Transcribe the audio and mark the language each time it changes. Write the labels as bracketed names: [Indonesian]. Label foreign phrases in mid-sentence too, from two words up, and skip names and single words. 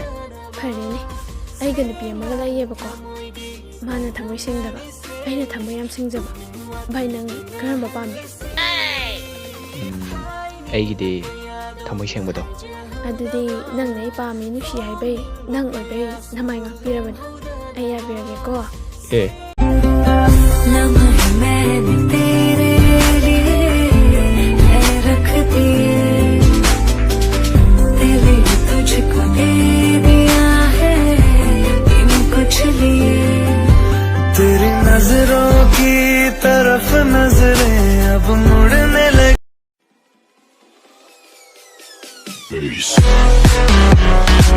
[Manipuri] ꯐꯔꯦꯅꯦ ꯑꯩꯒ ꯅꯨꯄꯤ ꯑꯃꯒ ꯂꯩꯌꯦꯕꯀꯣ ꯃꯥꯅ ꯊꯃꯣꯏ ꯁꯦꯡꯗꯕ ꯑꯩꯅ ꯊꯃꯣꯏ ꯌꯥꯝ ꯁꯦꯡꯖꯕ ꯚꯥꯏ ꯅꯪ ꯀꯔꯝꯕ ꯄꯥꯝꯃꯤ ꯑꯩꯒꯤꯗꯤ ꯊꯃꯣꯏ ꯁꯦꯡꯕꯗꯣ ꯑꯗꯨꯗꯤ ꯅꯪꯅ ꯑꯩ ꯄꯥꯝꯃꯤ ꯅꯨꯡꯁꯤ ꯍꯥꯏꯕꯩ ꯅꯪ ꯑꯣꯏꯕꯩ ꯅꯃꯥꯏ ꯉꯥꯛꯄꯤꯔꯕꯅꯤ ꯑꯩ ꯌꯥꯕꯤꯔꯒꯦꯀꯣ ꯑꯦ [Hindi] तेरी नजरों की तरफ नजरें अब मुड़ने लगी